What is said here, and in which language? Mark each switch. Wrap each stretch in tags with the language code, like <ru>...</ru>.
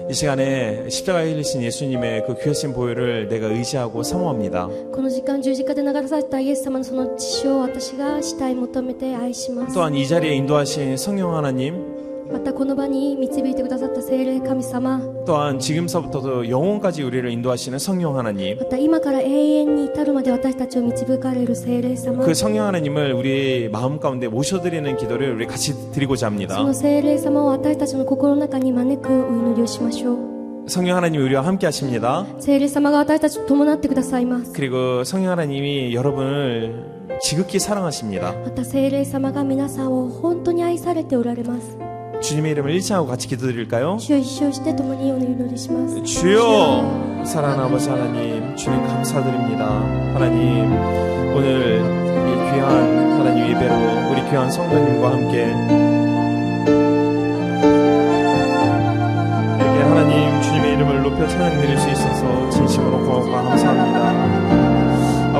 <ko>이 시간에 십자가에 흘리신 예수님의 그 귀하신 보혈을 내가 의지하고 사모합니다.</ko> <ja>この時間十字架で流されたイエス様のその血潮を私が慕い求めて愛します。</ja> <ko>또한 이 자리에 인도하신 성령 하나님,</ko> <ja>またこの場に導いてくださった聖霊神様、</ja> <ko>또한 지금서부터도 영혼까지 우리를 인도하시는 성령 하나님,</ko> <ja>また今から永遠に至るまで私たちを導かれる聖霊様、</ja> <ko>그 성령 하나님을 우리 마음 가운데 모셔드리는 기도를 우리 같이 드리고자 합니다.</ko> <ja>の聖霊様を私たちの心の中に招くお祈りをしましょう。</ja> <ko>성령 하나님이 우리와 함께 하십니다.</ko> <ja>聖霊様が私たちと伴ってくださいます。</ja> <ko>그리고 성령 하나님이 여러분을 지극히 사랑하십니다.</ko> <ja>また聖霊様が皆さんを本当に愛されておられます。</ja> <ko>주님의 이름을 일치하고 같이 기도드릴까요?</ko> <ja>主を一生して共にお祈りします。</ja> <ko>주여, 사랑하는 아버지 하나님, 주님 감사드립니다. 하나님, 오늘 이 귀한 하나님 예배로 우리 귀한 성도님과 함께 이렇게 하나님 주님의 이름을 높여 찬양드릴 수 있어서 진심으로 고맙고 감사합니다.</ko>